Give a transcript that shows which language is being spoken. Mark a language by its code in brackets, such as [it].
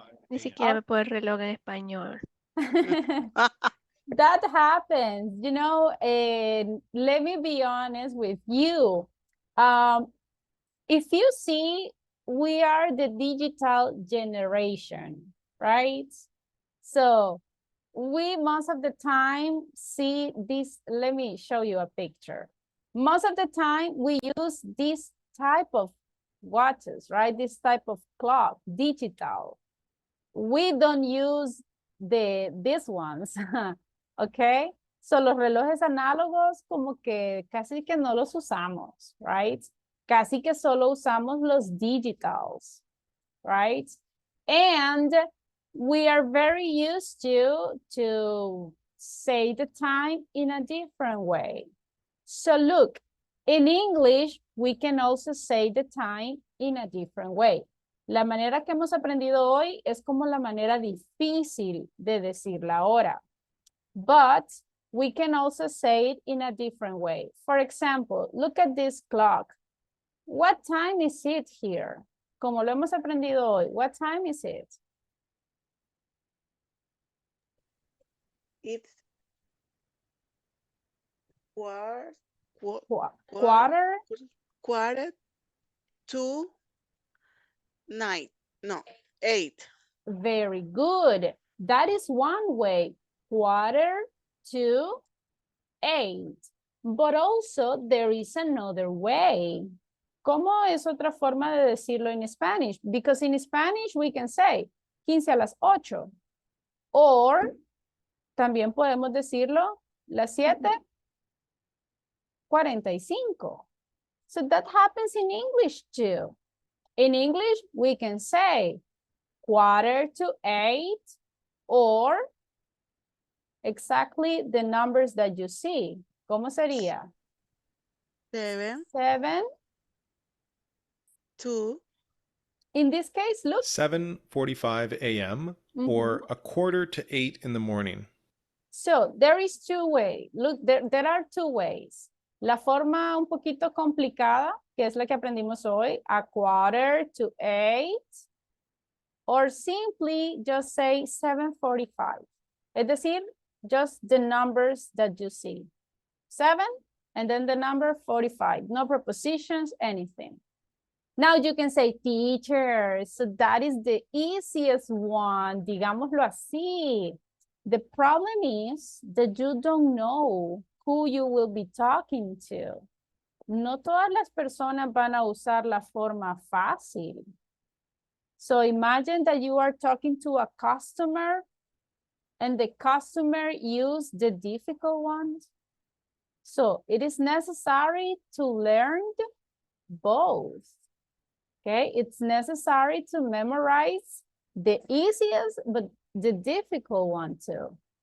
[es] Ni siquiera me puedo el reloj en español. [en] That happens, you know, and let me be honest with you. If you see, we are the digital generation, right? So we most of the time see this. Let me show you a picture. Most of the time we use this type of watches, right? This type of clock, digital. We don't use these ones, okay? [es] So los relojes análogos como que casi que no los usamos, [en] right? [es] Casi que solo usamos los digitals, [en] right? And we are very used to say the time in a different way. So look, in English, we can also say the time in a different way. [es] La manera que hemos aprendido hoy es como la manera difícil de decir la hora. [en] But we can also say it in a different way. For example, look at this clock. What time is it here? [es] Como lo hemos aprendido hoy, [en] what time is it? It's quarter, Quarter quarter to 9. No, 8. Very good. That is one way, 7:45. But also there is another way. [es] ¿Cómo es otra forma de decirlo en [en] Spanish? Because in Spanish we can say 7:15. Or [es] también podemos decirlo 7:45. [en] So that happens in English too. In English, we can say 7:45 or exactly the numbers that you see. [es] ¿Cómo sería? [en] 7 7. to In this case, look. 7:45 a.m. or a quarter to 8 in the morning. So there is two ways. Look, there are two ways. [es] La forma un poquito complicada, que es la que aprendimos hoy, 7:45. [en] Or simply just say 7:45. [es] Es decir, [en] just the numbers that you see. 7 and then the number 45. No prepositions, anything. Now you can say teacher. So that is the easiest one. [es] Digámoslo así. [en] The problem is that you don't know who you will be talking to. [es] No todas las personas van a usar la forma fácil. [en] So imagine that you are talking to a customer and the customer use the difficult ones. So it is necessary to learn both. Okay, it's necessary to memorize the easiest, but the difficult one too.